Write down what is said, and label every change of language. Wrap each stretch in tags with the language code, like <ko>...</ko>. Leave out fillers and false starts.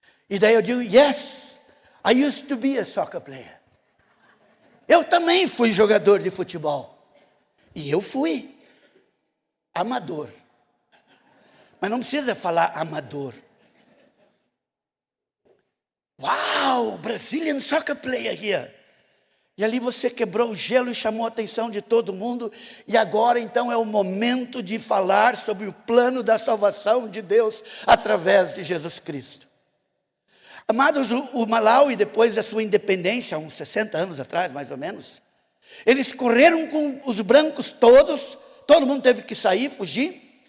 <pt>E daí eu digo,</pt> <en>yes, I used to be a soccer player.</en> <pt>Eu também fui jogador de futebol. E eu fui amador. Mas não precisa falar amador.</pt> <en>Uau, Brazilian soccer player here.</en> <pt>E ali você quebrou o gelo e chamou a atenção de todo mundo. E agora então é o momento de falar sobre o plano da salvação de Deus através de Jesus Cristo. Amados, o Malawi, depois da sua independência, uns 60 anos atrás mais ou menos, eles correram com os brancos todos, todo mundo teve que sair, fugir.</pt>